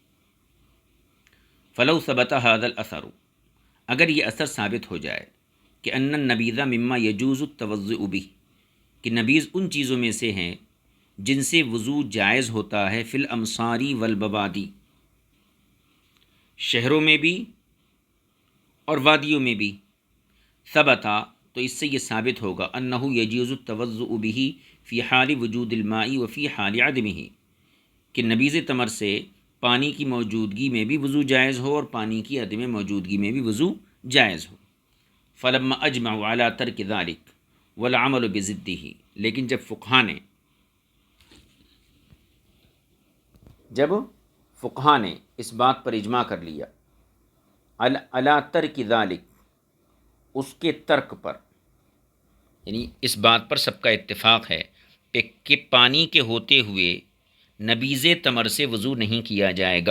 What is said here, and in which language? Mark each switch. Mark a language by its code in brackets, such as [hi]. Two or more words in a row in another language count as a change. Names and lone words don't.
[ar] فلو ثبت ھذا الاثر، [ur] اگر یہ اثر ثابت ہو جائے کہ [ar] ان النبیذ مما یجوز التوضؤ بہ، [ur] کہ نبیذ ان چیزوں میں سے ہیں جن سے وضو جائز ہوتا ہے [ar] فی الامصاری والبوادی، [ur] شہروں میں بھی اور وادیوں میں بھی، ثبتا تو اس سے یہ ثابت ہوگا [ar] انہ یجوز التوضؤ به فی حال وجود الماء وفی حال عدمہ، [ur] کہ نبیذ تمر سے پانی کی موجودگی میں بھی وضو جائز ہو اور پانی کی عدم موجودگی میں بھی وضو جائز ہو۔ [ar] فلما اجمعوا علی ترک ذلک والعمل بضدہ، [ur] لیکن جب فقہا نے اس بات پر اجماع کر لیا [ar] علی ترک ذلک، [ur] اس کے ترک پر، یعنی اس بات پر سب کا اتفاق ہے کہ پانی کے ہوتے ہوئے نبیذ تمر سے وضو نہیں کیا جائے گا۔